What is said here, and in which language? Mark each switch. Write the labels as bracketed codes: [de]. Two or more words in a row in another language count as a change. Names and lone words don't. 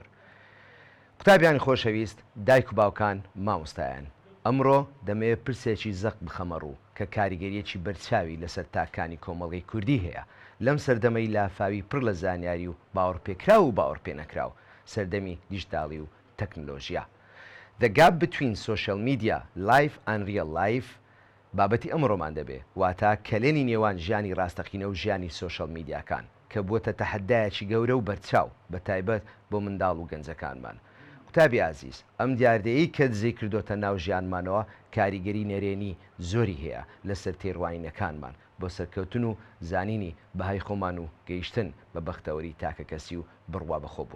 [ckb] قوتابیانی خۆشەویست، دایک و باوکان، مامۆستایان، ئەمڕۆ دەمەوێت پرسێکی زەق بخەمەڕوو کە کاریگەریەکی بەرچاوی لەسەر تاکانی کۆمەڵگەی کوردی هەیە لەم سەردەمەی لافاوی پڕ لە زانیاری و باوەڕپێکرا و باوەڕپێنەکراو، سەردەمی دیژیتاڵی و تەکنۆلۆژیا. [en] The gap between social media, life and real life [ckb] بابەتی ئەمڕۆمان دەبێ، واتە کەلێنی نێوان ژیانی ڕاستەقینە و ژیانی سۆشەڵ میدیاکان کە بووەتە تەحەدایەکی گەورە و بەرچاو بە تایبەت بۆ منداڵ و گەنجەکانمان. قوتابی ئازیز، ئەم دیاردەیەی کە دزەی کردوتە ناو ژیانمانەوە کاریگەری نەرێنی زۆری هەیە لەسەر تێڕوانینەکانمان بۆ سەرکەوتن و زانینی بەهای خۆمان و گەیشتن بە بەختەوەری تاکە کەسی و بڕوا بەخۆبوون.